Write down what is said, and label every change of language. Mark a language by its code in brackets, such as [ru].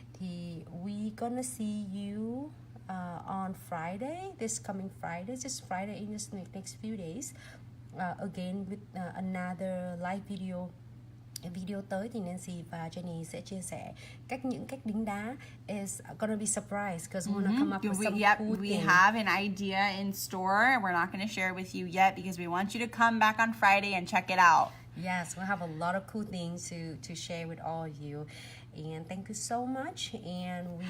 [en] Thì we gonna see you on Friday, this coming Friday, just Friday in this next few days, again with another live video. [vi] Video tới thì Nancy và Jenny sẽ chia sẻ những cách đính đá. [en] Is gonna be surprise because we're gonna come up with some cool we thing. have an idea in store. We're not going to share it with you yet because we want you to come back on Friday and check it out. Yes, we'll have a lot of cool things to share with all of you. And thank you so much. And we